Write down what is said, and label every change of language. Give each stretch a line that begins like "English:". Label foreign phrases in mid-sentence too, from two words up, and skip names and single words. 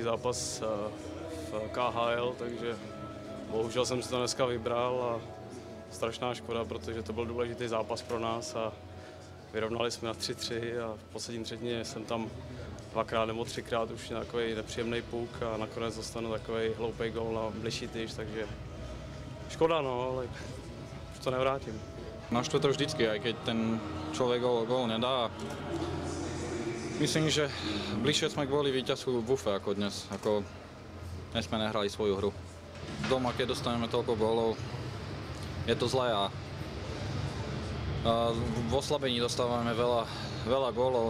Czech: zápas v KHL, takže bohužel jsem si to dneska vybral a strašná škoda, protože to byl důležitý zápas pro nás a vyrovnali jsme na 3-3 a v poslední třetině jsem tam dvakrát nebo třikrát už takový nepříjemný puk a nakonec dostanu takový hloupý gól na bližší tyč, takže škoda, no, ale už to nevrátím. Naštve to vždycky,
Slovak: aj keď ten človek gól nedá. Myslím, že bližšie sme kvôli víťazstvu v UFE ako dnes. Ako dnes sme nehrali svoju hru. Doma, keď dostaneme toľko gólov, je to zlé a v oslabení dostávame veľa gólov.